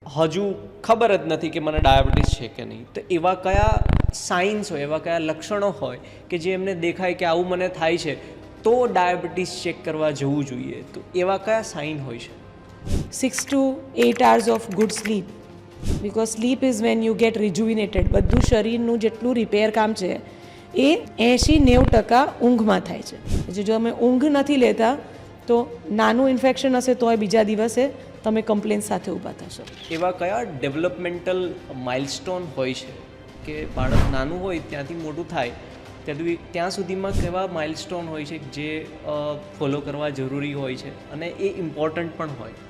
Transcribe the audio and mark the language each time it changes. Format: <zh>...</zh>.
<gu>હજુ ખબર જ નથી કે મને ડાયાબિટીસ છે કે નહીં, તો એવા કયા સાઇન્સ હોય, એવા કયા લક્ષણો હોય કે જે એમને દેખાય કે આવું મને થાય છે તો ડાયાબિટીસ ચેક કરવા જવું જોઈએ? તો એવા કયા સાઇન હોય છે?</gu> <en>6 to 8 hours of good sleep, because sleep is when you get rejuvenated.</en> <gu>બધું શરીરનું જેટલું રિપેર કામ છે એ 80-90% ઊંઘમાં થાય છે. જો અમે ઊંઘ નથી લેતા તો નાનું ઇન્ફેક્શન હશે તોય બીજા દિવસે તમે કમ્પ્લેન સાથે ઊભા થશો. એવા કયા ડેવલપમેન્ટલ માઇલસ્ટોન હોય છે કે બાળક નાનું હોય ત્યાંથી મોટું થાય ત્યાં સુધીમાં કેવા માઇલસ્ટોન હોય છે જે ફોલો કરવા જરૂરી હોય છે અને એ ઇમ્પોર્ટન્ટ પણ હોય?</gu>